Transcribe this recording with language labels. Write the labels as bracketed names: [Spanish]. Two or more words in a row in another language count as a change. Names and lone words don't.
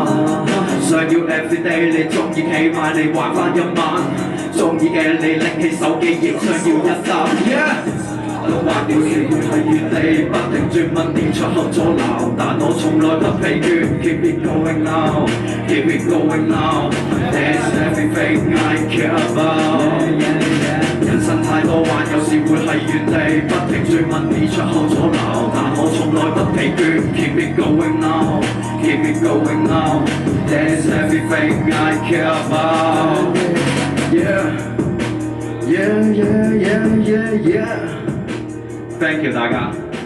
[Cantonese] 想要 everyday 你鍾意企埋嚟玩返一晚，鍾意嘅你拎起手機亦想要一啖。都話表示會喺原地不停追問點出口阻撓，但我從來不疲倦。 [English] Keep it going now, keep it going now. That's everything I care about。 [Cantonese] 人生太多彎，有時會喺原地不停追問點出口阻撓，但我從來不疲倦。 [English] Keep it going now, keep it going now. That's everything I care about。Yeah, yeah, yeah, yeah, yeah, yeah. Thank you [Cantonese] 大家。